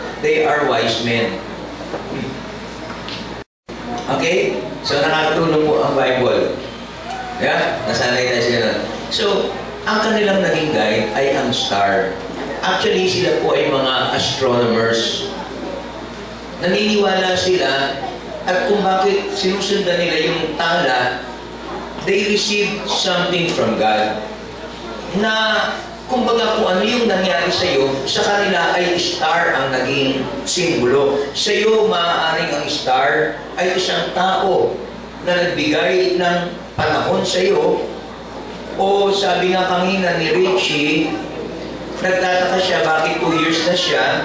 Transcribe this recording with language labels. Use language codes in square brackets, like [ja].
[en] They are wise men. Okay? [tl] So, nakakatulong po ang Bible. Yeah? Nasanay na sila nun. So, ang kanilang naging guide ay ang star. Actually, sila po ay mga astronomers. Naniniwala sila at kung bakit sinusundan nila yung tala, [en] they receive something from God. [tl] Na, kumbaga kung ano yung nangyari sa iyo, sa kanila ay star ang naging simbolo. Sa iyo, maaaring ang star ay isang tao na nagbigay ng panahon sa iyo. O sabi nga kanina ni Richie, nagtataka siya bakit 2 years na siya.